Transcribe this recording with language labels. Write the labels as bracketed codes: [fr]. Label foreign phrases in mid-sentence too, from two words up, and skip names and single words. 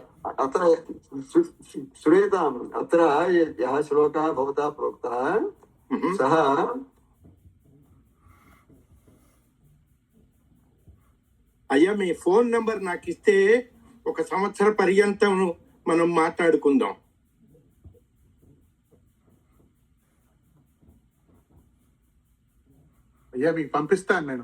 [sa] अत्र श्रूयताम् अत्र यः श्लोकः भवता प्रोक्तः सः [te] అయ్యా మీ ఫోన్ నంబర్ నాకు ఇస్తే 1 సంవత్సర పర్యంతం మనం మాట్లాడుకుందాం. అయ్యా మీకు పంపిస్తాను నేను.